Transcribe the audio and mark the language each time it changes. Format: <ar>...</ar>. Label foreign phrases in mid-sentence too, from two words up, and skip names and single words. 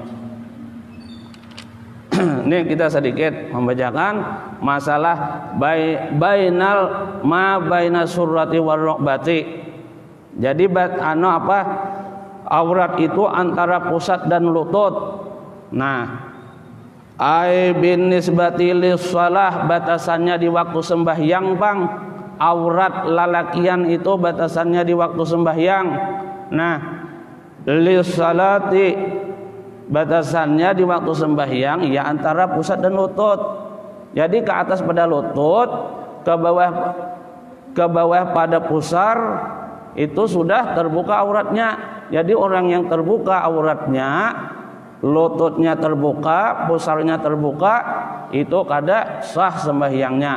<id>Ini kita sedikit membacakan masalah</id> <ar>بين السرة والركبة.</ar> <id>Jadi aurat itu antara pusat dan lutut. Nah,</id> <ar>أي بالنسبة للصلاة,</ar> <id>batasannya di waktu sembahyang, Bang. Aurat lalakian itu batasannya di waktu sembahyang. Nah,</id> <ar>للصلاة,</ar> <id>batasannya di waktu sembahyang ya antara pusat dan lutut. Jadi ke atas pada lutut, ke bawah pada pusar itu sudah terbuka auratnya.</id> <bjn>Jadi orang yang terbuka auratnya, lututnya terbuka, pusarnya terbuka, itu kada sah sembahyangnya.</bjn>